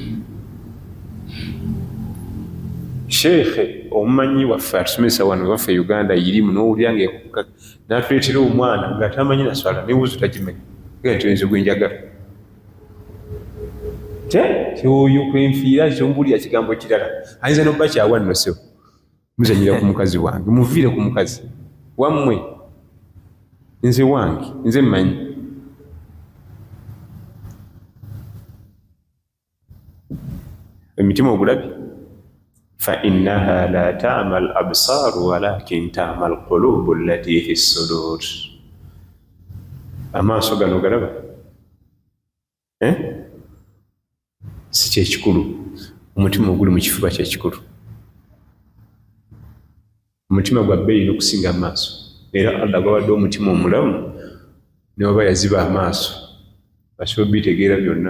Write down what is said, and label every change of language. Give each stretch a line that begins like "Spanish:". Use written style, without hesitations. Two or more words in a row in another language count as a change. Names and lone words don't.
Ganda: Sheikhe omumanyi waffe atusomesa wano waffe Uganda irimu n'owulira ng'ekuka n'atuleetera omwana nga tamanyi na swala n'ewuzu tagimanyi nti oyinza gwenjagala oyo kwenfiira kyomubulira kigambo kirala ayinza n'obba kyawa nno sebo muzanyira ku mukazi wange muviire ku mukazi wammwe nze wange nze mmanyi. Emitima ogulabye
Arabic: فإنها لا تعمى الأبصار ولكن تعمى القلوب التي في الصدور.
Ganda: Amaaso gano galaba si kyekikulu, omutima oguli mu kifuba kyekikulu. Omutima gwa bbeeyi n'okusinga amaaso era Allah gwawadde omutima omulamu ne waba yaziba amaaso basobola bitegeera byonna.